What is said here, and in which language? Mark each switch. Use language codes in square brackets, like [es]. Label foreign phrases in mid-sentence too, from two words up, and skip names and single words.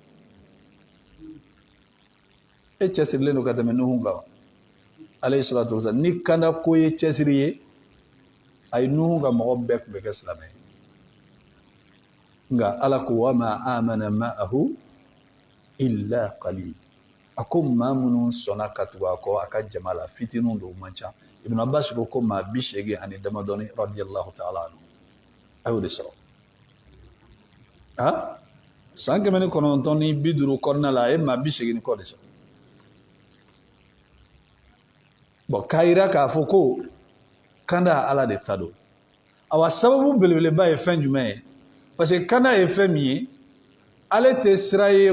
[bm] e cɛsirilen don ka tɛmɛ Nuhu kan [ar] عليه الصلاة والسلام [bm] ni kanda ko ye cɛsiri ye a ye Nuhu ka mɔgɔ bɛɛ tun bɛ kɛ silamɛ ye nka ala ko [ar] وما آمن معه إلا قليل [bm] a ko maa minnu sɔnna ka tugu a kɔ a ka jama la fitininw don man ca Ibn Abbas ko maa 80 ani damadɔni [ar] رضي الله تعالى عنه [bm] a y'o de sɔrɔ san 950 kɔnɔna la a ye maa 80 kɔ de sɔrɔ bon k'a yira k'a fɔ ko kanda ala de ta don awa sababu belebeleba ye fɛn jumɛn ye [fr] parce que [bm] kanda ye fɛn min ye ale tɛ sira ye